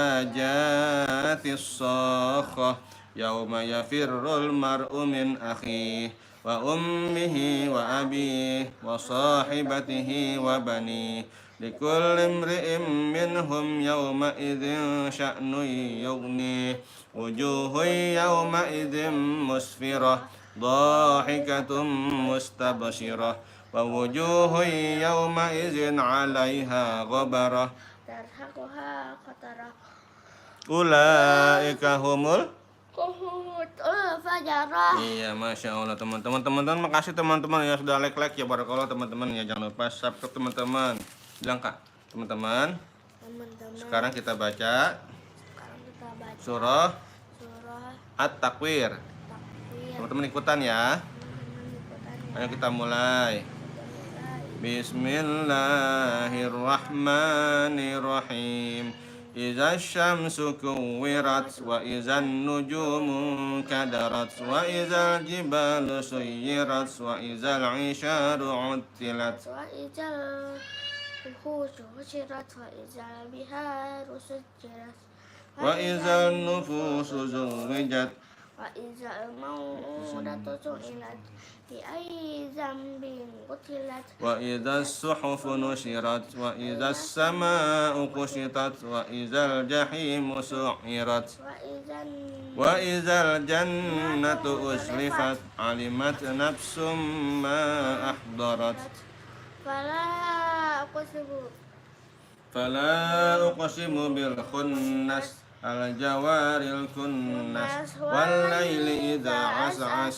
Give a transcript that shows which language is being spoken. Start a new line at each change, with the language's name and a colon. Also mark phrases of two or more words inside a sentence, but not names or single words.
Arabic: جاءت الصاخة يوم يفر المرء من أخيه وأمه وأبيه وصاحبته وبنيه لكل امرئ منهم يومئذ شأن يغنيه وجوه يومئذ مسفرة ضاحكة مستبشرة ووجوه يومئذ عليها غبرة ترهقها قترة أولئك هم fajarah.
Indonesian: Iya,
Arabic: ما شاء الله
Indonesian: teman-teman. Makasih teman-teman ya sudah like ya, barakallah teman-teman ya. Jangan lupa subscribe teman-teman. Bilang kak, teman-teman. Sekarang kita baca surah At-Takwir. Teman-teman ikutan ya. Ayo kita mulai.
Arabic: Bismillahirrahmanirrahim. إذا الشمس كورت وإذا النجوم انكدرت وإذا الجبال سيرت وإذا العشار عطلت وإذا الوحوش حشرت وإذا البحار سجرت وإذا النفوس زوجت وإذا الموءودة سئلت بأي ذنب قتلت وإذا الصحف نشرت وإذا السماء كشطت وإذا الجحيم سعرت وإذا الجنة أزلفت علمت نفس ما أحضرت فلا أقسم بالخنس الجوار الكنس والليل إذا عسعس